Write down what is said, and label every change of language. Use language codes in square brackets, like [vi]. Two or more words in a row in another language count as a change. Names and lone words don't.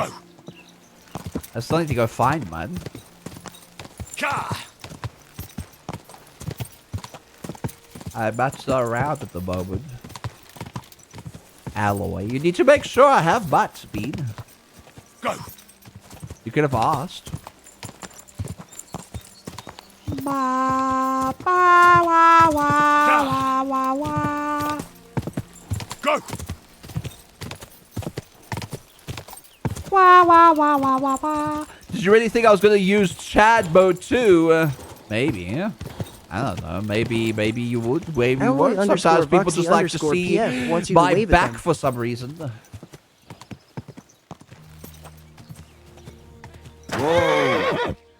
[en] I still need to go find Mutt. I'm not around at the moment. Alloy. You need to make sure I have Mutt, Speed. Go. You could have asked. Ba, ba, wa, wa, wa, wa. Go. Wa, wa, wa, wa, wa, wa. Did you really think I was going to use Chad mode too? Maybe. I don't know. Maybe you would. Maybe you would. Sometimes people just like to see my back for some reason. Whoa.